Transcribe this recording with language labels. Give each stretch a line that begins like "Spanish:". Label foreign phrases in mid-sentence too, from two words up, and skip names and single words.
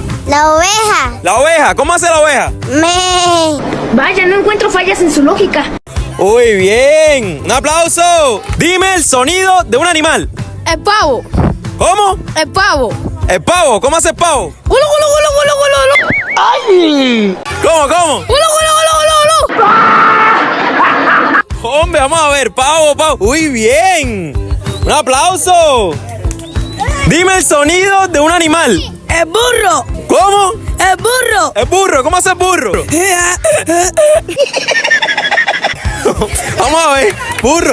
Spanish: La oveja. La oveja, ¿cómo hace la oveja? Me. Vaya, no encuentro fallas en su lógica. Uy, bien. Un aplauso. Dime el sonido de un animal. El pavo. ¿Cómo? El pavo. El pavo, ¿cómo hace el pavo? ¡Gulo, gulo, gulo, gulo, gulo, gulo! ¡Ay! ¿Cómo? ¡Gulo, gulo, gulo, gulo, gulo! Hombre, vamos a ver, pavo, pavo. Uy, bien. Un aplauso. Dime el sonido de un animal. ¡El burro! ¿Cómo? ¡El burro! El burro, ¿cómo hace el burro? Vamos a ver, burro.